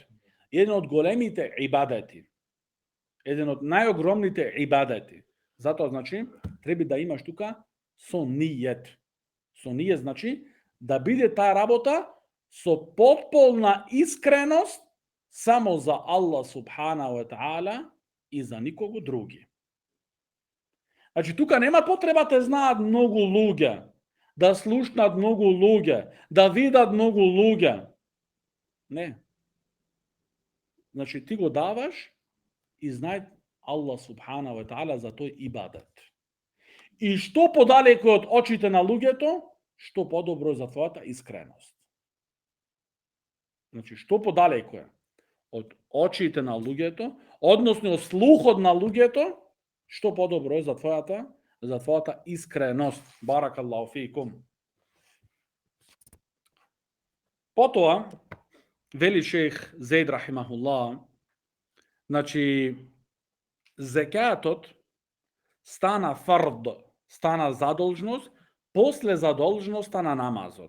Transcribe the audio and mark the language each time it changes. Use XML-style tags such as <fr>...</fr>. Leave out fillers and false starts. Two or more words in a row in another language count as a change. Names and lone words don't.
<mk>Еден од големите ибадети. Еден од најогромните ибадети. Затоа значи треба да имаш тука со нијет. Со нијет значи да биде таа работа со потполна искреност само за Аллах</mk> <ar>سبحانه وتعالى</ar> <mk>и за никого други. Значи тука нема потреба да знаат многу луѓе, да слушнат многу луѓе, да видат многу луѓе. Не. Значи ти го даваш и знај Аллах</mk> <ar>سبحانه وتعالى</ar> <mk>за тој ибадет. И што подалеку од очите на луѓето, што подобро за твојата искреност. Значи, што подалеку е од очите на луѓето, односно од слухот на луѓето, што подобро е за твојата искреност.</mk> <ar>بارك الله فيكم.</ar> <mk>Потоа, вели шејх Зейд рахимахуллах, значи, зекатот стана фард, стана задолжност, после задолжноста на намазот.</mk>